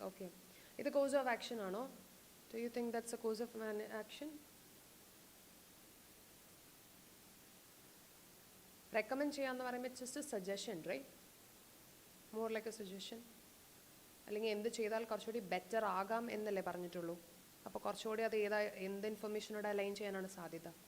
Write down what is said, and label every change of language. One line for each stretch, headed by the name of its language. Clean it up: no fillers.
Malayalam: Okay, ഇത് course of action ആണോ?
English: Do you think that's a course of action? Recommend
Malayalam: ചെയ്യാന്ന് പറയുമ്പോൾ
English: it's just a suggestion, right? More like a suggestion.
Malayalam: അല്ലെങ്കിൽ എന്ത് ചെയ്താൽ കുറച്ചുകൂടി ബെറ്റർ ആകാം എന്നല്ലേ പറഞ്ഞിട്ടുള്ളൂ. അപ്പോൾ കുറച്ചുകൂടി അത് എന്ത് ഇൻഫർമേഷനോട് അലൈൻ ചെയ്യാനാണ് സാധ്യത?